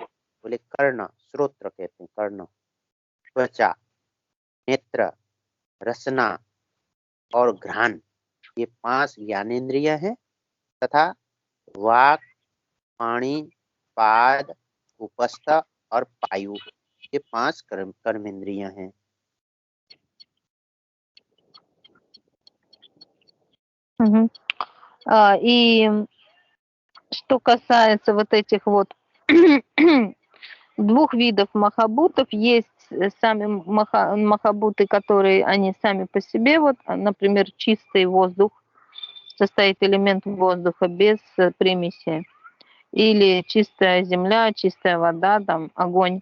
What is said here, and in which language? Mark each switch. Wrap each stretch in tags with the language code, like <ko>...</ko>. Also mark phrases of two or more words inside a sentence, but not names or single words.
<hi>बोले कर्ण, श्रोत्र कहते हैं कर्ण, त्वचा, नेत्र, रसना और घ्राण, ये 5 ज्ञानेन्द्रियां हैं, तथा वाक, पाणी, पाद, उपस्थ और पायु, ये 5 कर्मेंद्रियां हैं।</hi> <ru>И что касается вот этих вот 2 видов махабутов, есть сами махабуты, которые они сами по себе, вот, например, чистый воздух, состоит элемент воздуха без примеси, или чистая земля, чистая вода, там, огонь.</ru>